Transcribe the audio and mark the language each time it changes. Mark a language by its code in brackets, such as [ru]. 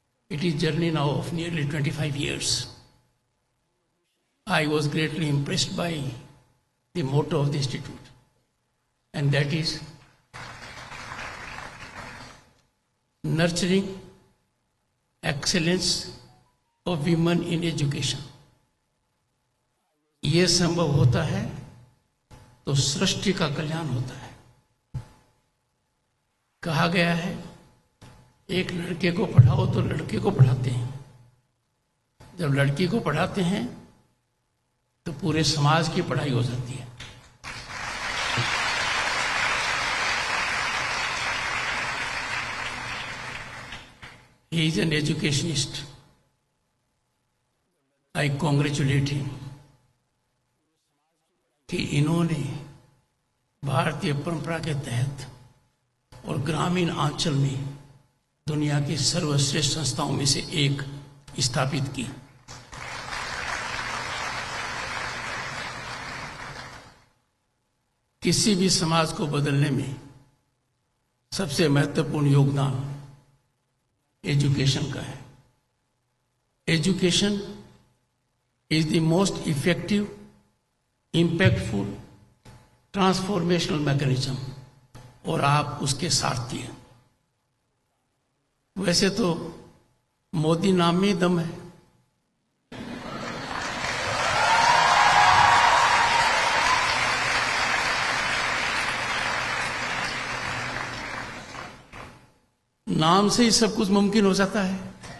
[en] It is a journey now of nearly 25 years. I was greatly impressed by the motto of the Institute, and that is nurturing excellence of women in education. [hi] ये संभव होता है तो सृष्टि का कल्याण होता है। कहा गया है एक लड़के को पढ़ाओ तो लड़के को पढ़ाते हैं, जब लड़की को पढ़ाते हैं तो पूरे समाज की पढ़ाई हो जाती है। [en] He is an educationist. I congratulate him [hi] कि इन्होंने भारतीय परंपरा के तहत और ग्रामीण आंचल में दुनिया की सर्वश्रेष्ठ संस्थाओं में से एक स्थापित की। किसी भी समाज को बदलने में सबसे महत्वपूर्ण योगदान एजुकेशन का है। [en] education is the most effective, impactful, transformational mechanism, [hi] और आप उसके सारथी हैं। वैसे तो मोदी नाम में ही दम है। नाम से ही सब कुछ मुमकिन हो जाता है।